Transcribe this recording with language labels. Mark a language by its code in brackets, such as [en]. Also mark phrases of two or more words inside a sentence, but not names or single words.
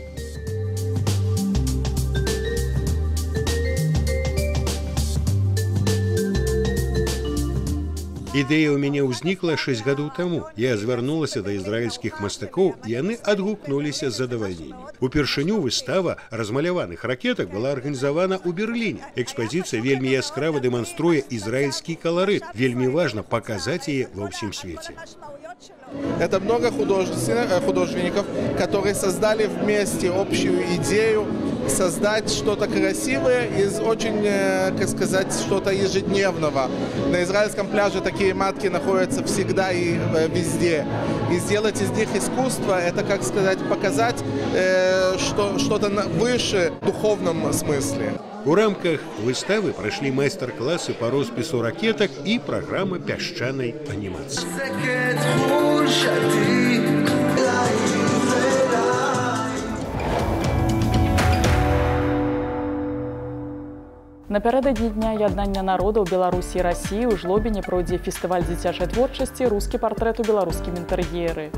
[be] Ідэя ў мяне ўзнікла 6 гадоў таму. Я звярнулася да ізраільскіх мастакоў, і яны адгукнуліся з задавальненнем. Упершыню выстава размаляваных ракетак была арганізавана ў Берліне. Экспазіцыя вельмі яскрава дэманструе ізраільскі каларыт. Вельмі важна паказаць яе ва ўсім свеце. [ru] Это много художников, которые создали вместе общую идею создать что-то красивое из очень, как сказать, что-то ежедневного. На израильском пляже такие матки находятся всегда и везде. И сделать из них искусство, это, как сказать, показать что-то выше в духовном смысле. [be] У рамках выставы прайшлі майстар-класы па роспісу ракетак і праграма пясчанай анімацыі. Напярэдадні дня яднання народаў Беларусі і Расіі ў Жлобіне пройдзе фестываль дзіцячай творчасці «Рускі партрэт у беларускім інтэр'еры».